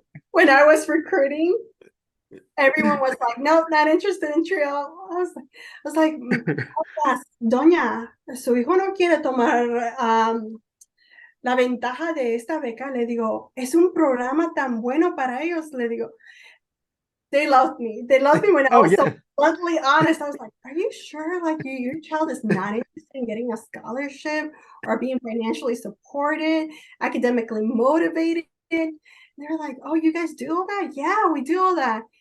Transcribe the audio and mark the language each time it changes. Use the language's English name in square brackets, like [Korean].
[English] When I was recruiting, everyone was like, nope, not interested in TRIO. [Spanish] I was like, doña, su hijo no quiere tomar la ventaja de esta beca. Le digo, es un programa tan bueno para ellos. Le digo, [English] they loved me. They loved me when I was so bluntly honest. I was like, are you sure like your child is not interested in getting a scholarship or being financially supported, academically motivated? And they're like, oh, you guys do all that? Yeah, we do all that.